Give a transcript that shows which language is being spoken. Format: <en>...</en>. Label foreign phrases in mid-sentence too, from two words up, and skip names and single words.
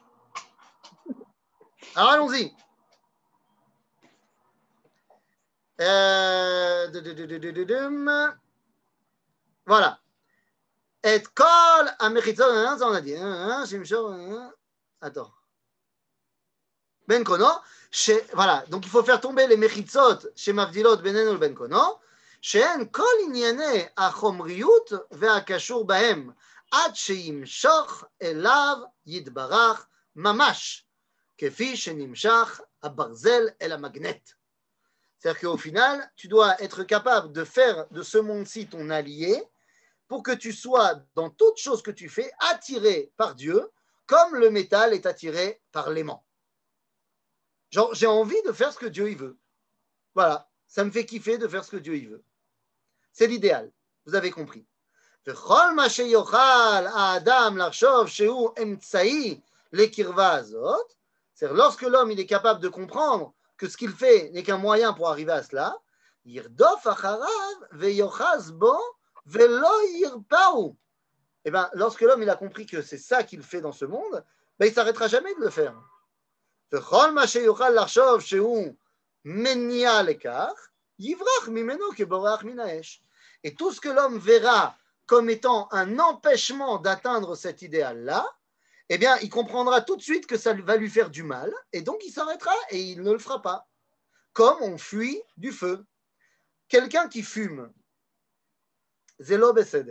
<fr>Alors, allons-y. Voilà. Et</fr> <he>כל המחיצות,</he> <fr>ça on a dit. Attends.</fr> <he>בין קונו.</he> <fr>Voilà. Donc il faut faire tomber les mechitzot chez</fr> <he>מבדילות בינינו בין קונו. שאין כל ענייני החומריות והקשור בהם עד שימשוך אליו יתברך ממש, כפי שנמשך הברזל אל המגנט.</he> <fr>C'est-à-dire qu'au final, tu dois être capable de faire de ce monde-ci ton allié pour que tu sois, dans toute chose que tu fais, attiré par Dieu, comme le métal est attiré par l'aimant. Genre, j'ai envie de faire ce que Dieu il veut. Voilà. ça me fait kiffer de faire ce que Dieu y veut. C'est l'idéal. Vous avez compris.</fr> <he>וכל מה שיוכל האדם לחשוב שהוא אמצעי לקרבה הזאת,</he> <fr>c'est-à-dire lorsque l'homme il est capable de comprendre que ce qu'il fait n'est qu'un moyen pour arriver à cela,</fr> <he>ירדוף אחריו ויוחז בו ולא ירפאו.</he> <fr>Eh bien, lorsque l'homme il a compris que c'est ça qu'il fait dans ce monde, ben, il ne s'arrêtera jamais de le faire.</fr> <he>וכל מה שיוכל לחשוב שהוא מניע לכך, יברח ממנו כבורח מן האש.</he> <fr>Et tout ce que l'homme verra comme étant un empêchement d'atteindre cet idéal-là, eh bien, il comprendra tout de suite que ça va lui faire du mal, et donc il s'arrêtera et il ne le fera pas. Comme on fuit du feu. Quelqu'un qui fume,</fr> <he>זה לא בסדר.</he>